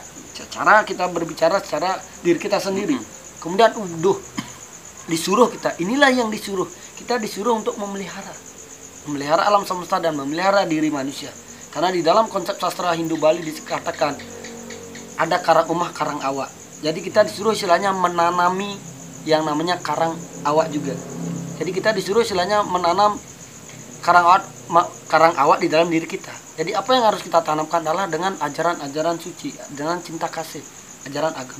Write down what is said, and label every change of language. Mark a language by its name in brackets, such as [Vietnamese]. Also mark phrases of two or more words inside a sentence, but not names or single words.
[Indonesian] Cara kita berbicara secara diri kita sendiri. Kemudian disuruh kita. Inilah yang disuruh. Kita disuruh untuk memelihara alam semesta dan memelihara diri manusia. Karena di dalam konsep sastra Hindu Bali dikatakan ada [Balinese] karang umah, karang awak. [Indonesian] Jadi kita disuruh istilahnya menanami yang namanya [Balinese] karang awak [Indonesian] juga. Jadi kita disuruh istilahnya menanam [Balinese] karang awak [Indonesian] di dalam diri kita. Jadi apa yang harus kita tanamkan adalah dengan ajaran-ajaran suci, dengan cinta kasih, ajaran agama.